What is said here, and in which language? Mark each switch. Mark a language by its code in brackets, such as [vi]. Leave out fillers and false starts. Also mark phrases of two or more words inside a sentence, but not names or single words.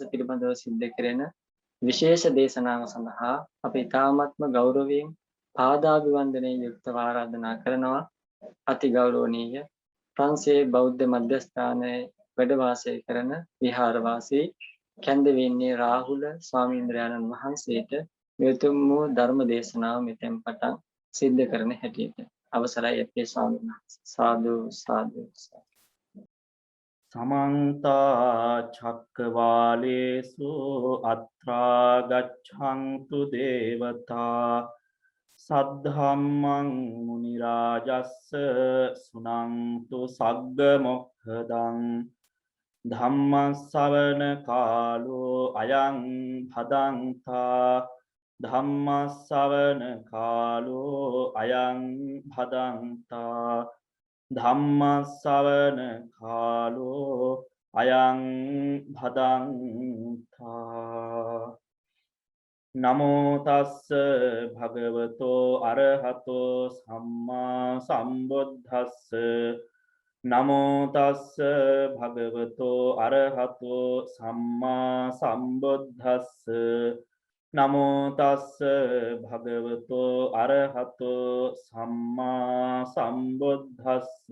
[si] පිළිබඳව සිද්ධ කෙරෙන විශේෂ දේශනාව සඳහා අපි ඊ타මත්ම ගෞරවයෙන් පාදාභිවන්දනයේ යුක්තව ආරාධනා කරනවා අති ගෞරවනීය ප්‍රංශයේ බෞද්ධ මධ්‍යස්ථානයේ වැඩ වාසය කරන විහාරවාසී කැන්දවෙන්නේ රාහුල ස්වාමීන්ද්‍රයන්න් වහන්සේට මෙතුම් වූ ධර්ම දේශනාව මෙතෙන් පටන් සිද්ධ කරන හැටියට අවසරයි අපේ ස්වාමීන් වහන්සේ. සාදු සාදු. [pi] समन्त चक्रवालेषु अत्रा गच्छन्तु देवता सद्धम्मं मुनिराजस्स सुनन्तु सग्ग मोक्खदं धम्म श्रवण कालो अयं भदन्ता धम्म श्रवण कालो अयं भदन्ता ධම්ම ශ්‍රවණ කාලෝ අයං භදන්තා නමෝ තස්ස භගවතෝ අරහතෝ සම්මා සම්බුද්දස්ස නමෝ තස්ස භගවතෝ අරහතෝ සම්මා සම්බුද්දස්ස නමෝ තස්ස භගවතෝ අරහතෝ සම්මා සම්බුද්දස්ස